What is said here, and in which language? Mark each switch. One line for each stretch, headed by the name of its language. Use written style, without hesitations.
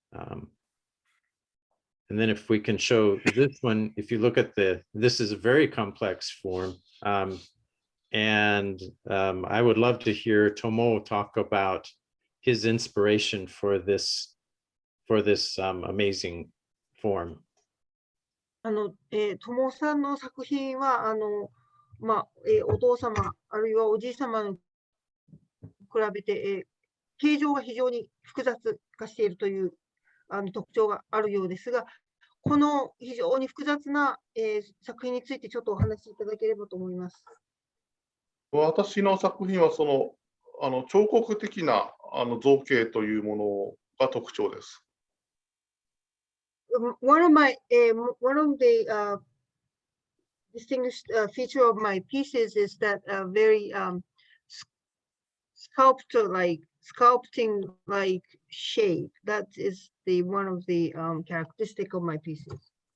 English: And then if we can show this one, if you look at this is a very complex form. And I would love to hear Tomoo talk about his inspiration for this amazing form.
Japanese: 友さんの作品はお父様あるいはおじい様に比べて、形状が非常に複雑化しているという特徴があるようですが、この非常に複雑な、作品についてちょっとお話しいただければと思います。私の作品は彫刻的な造形というものが特徴です。
English: One of the distinguished feature of my pieces is that very sculpting like shape. That is one of the characteristic of my pieces.